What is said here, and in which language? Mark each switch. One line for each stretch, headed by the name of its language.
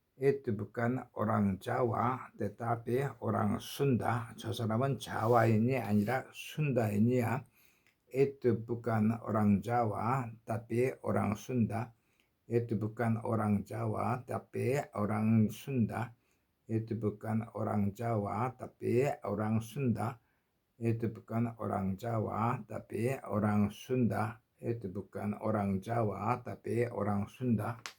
Indonesian: Itu bukan orang Jawa tetapi orang Sunda.
Korean: 저 사람은 자와인이 아니라 순다인이야.
Indonesian: Itu bukan orang Jawa tapi orang Sunda. Itu bukan orang Jawa tapi orang Sunda. Itu bukan orang Jawa tapi orang Sunda. Itu bukan orang Jawa tapi orang Sunda. Itu bukan orang Jawa tapi orang Sunda.